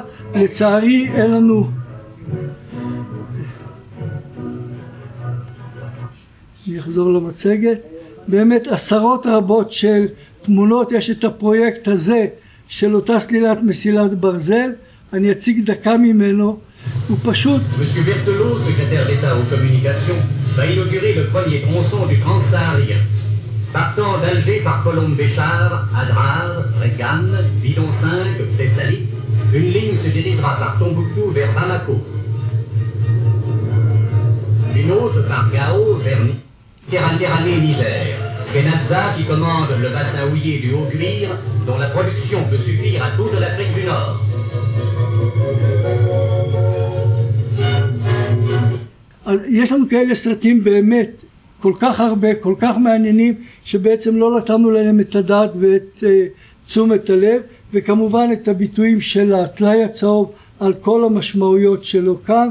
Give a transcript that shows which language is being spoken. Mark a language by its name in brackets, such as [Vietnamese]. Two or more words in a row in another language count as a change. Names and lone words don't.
[Hebrew] לצערי אין לנו, אני אחזור למצגת, באמת עשרות רבות של תמונות. יש את הפרויקט הזה של אותה סלילת מסילת ברזל, אני אציג דקה ממנו. הוא פשוט [French] Monsieur Berthelot, secrétaire d'État aux communications, va inaugurer le premier tronçon du Transsaharien. Partant d'Alger par Colombe-Béchar, Adrar, Regan, Bidon 5, Thessalie, une ligne se dirigera par Tombouctou vers Bamako. Une autre par Gao vers Méditerranée-Niger. Kenadza qui commande le bassin houillé du Haut-Cuir, dont la production peut suffire à toute l'Afrique du Nord. [Hebrew] יש לנו כאלה סרטים באמת כל כך הרבה, כל כך מעניינים, שבעצם לא נתנו להם את הדעת ואת תשומת הלב, וכמובן את הביטויים של הטלאי הצהוב על כל המשמעויות שלו כאן.